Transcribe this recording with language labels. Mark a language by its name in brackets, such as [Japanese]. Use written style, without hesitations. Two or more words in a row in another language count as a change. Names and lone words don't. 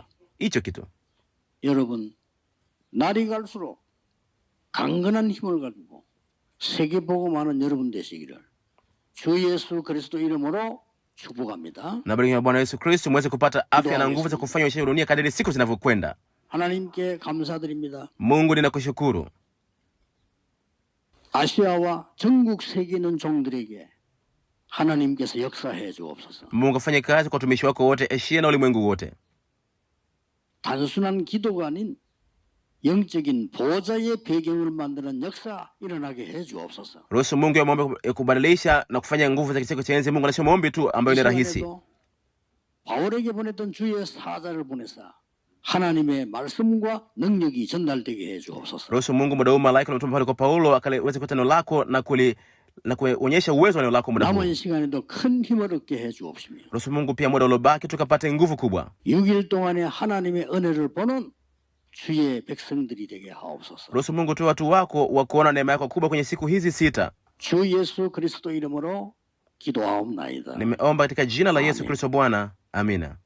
[Swahili] Hicho kitu. [Korean] 여러분, 날이 갈수록 강건한 힘을 가지고 세계 복음하는 여러분 되시기를 주 예수 그리스도 이름으로 축복합니다. [Swahili] Na baraka ya Bwana Yesu Kristo muweze kupata afya na nguvu za kufanya ushindi dunia kadiri siku zinavyokwenda. [Korean] 하나님께 감사드립니다. [Swahili] Mungu, ninakushukuru. [Korean] 아시아와 전국 세계에 있는 종들에게 하나님께서 역사해 주옵소서. [Swahili] Mungu afanye kazi kwa watumishi wako wote, Asia na ulimwengu wote. [Korean] 단순한 기도가 아닌 영적인 보좌의 배경을 만드는 역사 일어나게 해 주옵소서. [Swahili] Ruhusu Mungu ya maombi kubadilisha na kufanya nguvu za kiseko cha enzi Mungu, na sio maombi tu ambayo ni rahisi. [Korean] 바울에게 보냈던 주의 사자를 보내사 하나님의 말씀과 능력이 전달되게 해 주옵소서. [Swahili] Ruhusu Mungu muda huu malaika na mtume kwa Paulo akaweze kuleta neno lako na kuonyesha uwezo wa neno lako muda huu. [Korean] 남은 시간에도 큰 힘을 얻게 해 주옵시며. [Swahili] Ruhusu Mungu pia muda uliobaki tukapate nguvu kubwa. [Korean] 6일 동안에 하나님의 은혜를 보는 주의 백성들이 되게 하옵소서. [Swahili] Ruhusu Mungu tu watu wako wa kuona neema yako kubwa kwenye siku hizi 6. [Korean] 주 예수 그리스도 이름으로 기도하옵나이다. [Swahili] Nimeomba katika jina la Yesu Kristo Bwana. Amina.